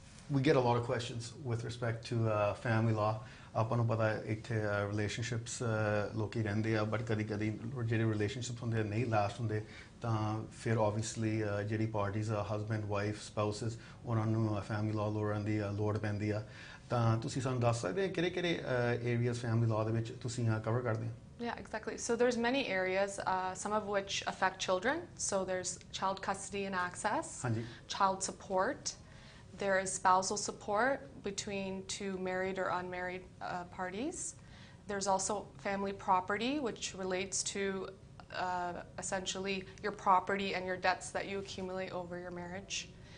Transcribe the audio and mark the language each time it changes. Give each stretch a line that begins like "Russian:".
English: We get a lot of questions with respect to family law.
Punjabi: ਆਪਾਂ ਨੂੰ ਪਤਾ ਇੱਥੇ ਰਿਲੇਸ਼ਨਸ਼ਿਪਸ ਲੋਕੀ ਰਹਿੰਦੇ ਆ ਬਟ ਕਦੀ ਕਦੀ ਜਿਹੜੇ ਰਿਲੇਸ਼ਨਸ਼ਿਪਸ ਹੁੰਦੇ ਨਹੀਂ ਲਾਸਟ ਹੁੰਦੇ ਤਾਂ ਫਿਰ ਓਬਵੀਅਸਲੀ ਜਿਹੜੀ ਪਾਰਟੀਜ਼ ਆ ਹਸਬੈਂਡ ਵਾਈਫ ਸਪਾਊਸਸ ਉਹਨਾਂ ਨੂੰ ਫੈਮਿਲੀ ਲਾਅ ਲੋਰਾਂ ਦੀ ਲੋੜ ਪੈਂਦੀ ਆ ਤਾਂ ਤੁਸੀਂ ਸਾਨੂੰ ਦੱਸ ਸਕਦੇ ਕਿਹੜੇ ਕਿਹੜੇ ਏਰੀਆਜ਼ ਫੈਮਿਲੀ ਲਾਅ ਦੇ ਵਿੱਚ ਤੁਸੀਂ ਕਵਰ ਕਰਦੇ ਹੋ
English: Yeah, exactly. So there's many areas, some of which affect children. So there's child custody and access, child support. There is spousal support between two married or unmarried parties. There's also family property, which relates to essentially your property and your debts that you accumulate over your marriage.